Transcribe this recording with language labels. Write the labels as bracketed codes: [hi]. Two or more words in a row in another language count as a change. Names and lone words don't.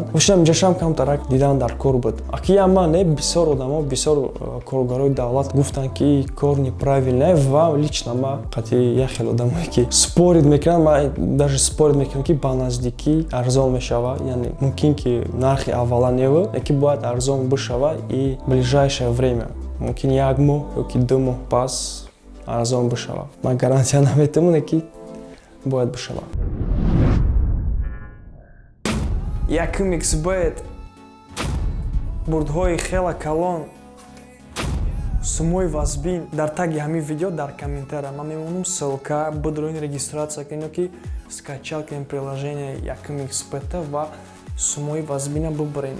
[tg] Бошам ҷашан камтарак дидан дар кор буд. Аки ама не бисёр одамо, бисёр коргарои давлат гуфтанд ки кор неправилне ва лично ма қатъи як хел одамое ки спорид мекунанд, ма даже спорид мекунам ки ба наздикӣ арзон мешава, яъне мумкин ки нархи аввала неву, ки бояд арзон бишава и [ru] ближайшее время, [tg] мумкин як моҳ ёки 2 моҳ пас арзон бишава. Ман гарантия наметавонам ки бояд бишава. Якум XBet бурдҳои хела калон сумои вазбин дар таги ҳамин видео дар комментария ман мемонам ссилка бидроин регистратсия кунед ки скачал кунед приложение Якум XBet ва сумои вазбина бибарен.